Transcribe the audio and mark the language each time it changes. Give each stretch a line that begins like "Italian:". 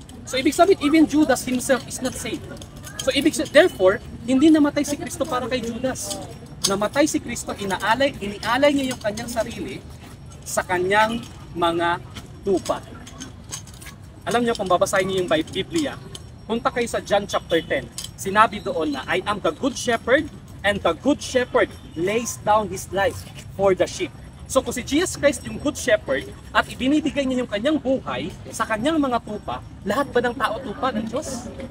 English: So
Filipino: ibig sabihin,
English: even Judas himself is not saved.
Filipino: So therefore, hindi namatay si Kristo para kay Judas. Namatay si Kristo, inialay niya yung kanyang sarili sa kanyang mga tupa. Alam niyo, kung babasahin niyo yung Biblia, punta kayo sa John chapter 10. Sinabi doon na,
English: I am the good shepherd, and the good shepherd lays down his life for the sheep.
Filipino: So kung si Jesus Christ yung good shepherd, at ibinibigay niya yung kanyang buhay sa kanyang mga tupa, lahat ba ng tao tupa ng Diyos?